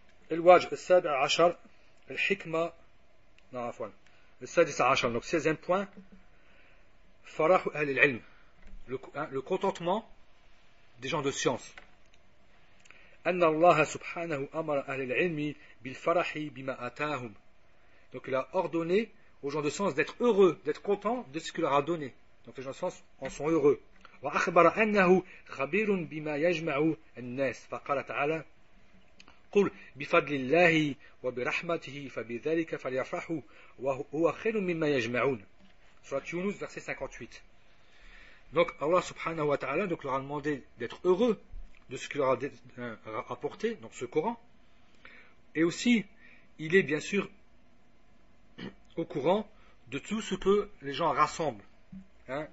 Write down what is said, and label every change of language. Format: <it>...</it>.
<ar>الواجب السابع عشر الحكمة عفوا السادس عشر</ar> <fr>donc 16e point</fr> <ar>فرح أهل العلم</ar> <fr>le contentement des gens de science</fr> <ar>أن الله سبحانه أمر أهل العلم بالفرح بما آتاهم</ar> <fr>donc il a ordonné aux gens de science d'être heureux, d'être contents de ce qu'il leur a donné. Donc les gens de science en sont heureux.</fr> <ar>وأخبر أنه خبير بما يجمع الناس فقال تعالى قل بفضل الله وبرحمته فبذلك فليفرحوا وهو خير مما يجمعون.</ar> <fr>Surat Yunus, verset 58. Donc Allah subhanahu wa ta'ala donc, leur a demandé d'être heureux de ce qu'il leur a apporté, donc ce Coran. Et aussi, il est bien sûr au courant de tout ce que les gens rassemblent. Hein?</fr>